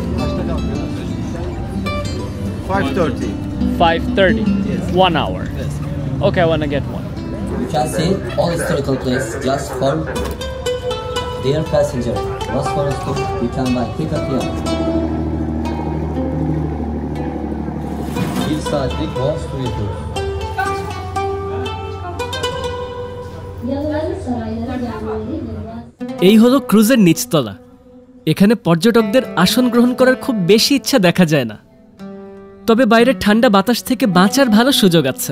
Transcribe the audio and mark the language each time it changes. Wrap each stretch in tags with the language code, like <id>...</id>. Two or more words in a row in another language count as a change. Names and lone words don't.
<en>5:30. 5:30. Yes. 1 hour. Yes. Okay, I want to get one. You can see all historical place just for their passenger. Bosphorus to you can buy. Pick up here.</en> <tr>1 saatlik boğaz turu yapıyoruz.</tr> <bn>এই হলো ক্রুজের নিচতলা। এখানে পর্যটকদের আসন গ্রহণ করার খুব বেশি ইচ্ছা দেখা যায় না, তবে বাইরের ঠান্ডা বাতাস থেকে বাঁচার ভালো সুযোগ আছে।</bn>